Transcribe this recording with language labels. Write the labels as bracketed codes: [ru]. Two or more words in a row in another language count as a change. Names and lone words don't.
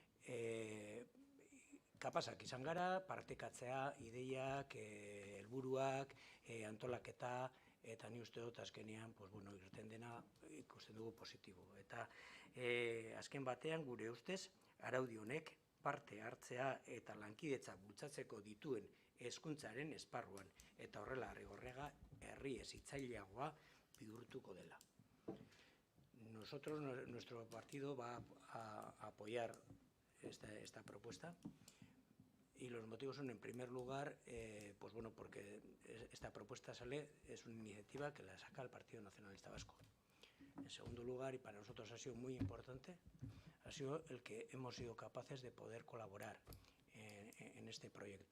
[eu] Kapazak izan gara, partekatzea, ideiak, helburuak, antolaketa, eta ni uste dut azkenean irten dena ikusten dugu positibo. Eta azken batean gure ustez araudi honek parte hartzea eta lankidetza bultzatzeko dituen hezkuntzaren esparruan eta horrela Arrigorriaga herri hezitzaileagoa bihurtuko dela. [es] Nuestro partido va a apoyar esta propuesta y los motivos son, en primer lugar, porque esta propuesta es una iniciativa que la saca el Partido Nacionalista Vasco. En segundo lugar, y para nosotros ha sido muy importante, ha sido el que hemos sido capaces de poder colaborar en este proyecto.